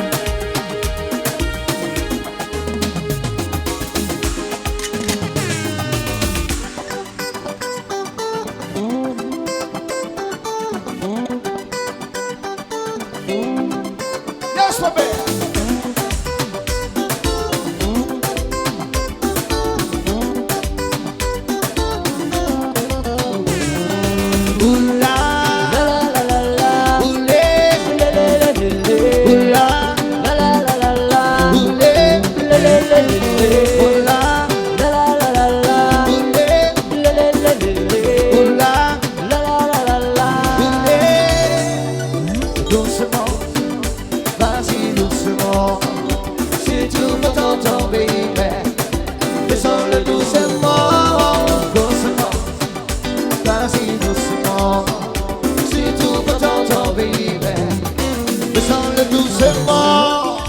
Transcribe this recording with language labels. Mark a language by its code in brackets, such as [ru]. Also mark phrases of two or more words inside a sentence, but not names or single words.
[en] my man. Ula, La la la la ule, la la la la ula, la la la la la ule, la la la la ula, la la la la ule, la la la la ula, la la la la ule. [fr] Doucement, vas-y doucement. Si tu m'entends, baby, descends-le doucement, doucement. Vas-y doucement. Si tu m'entends, baby, descends-le doucement.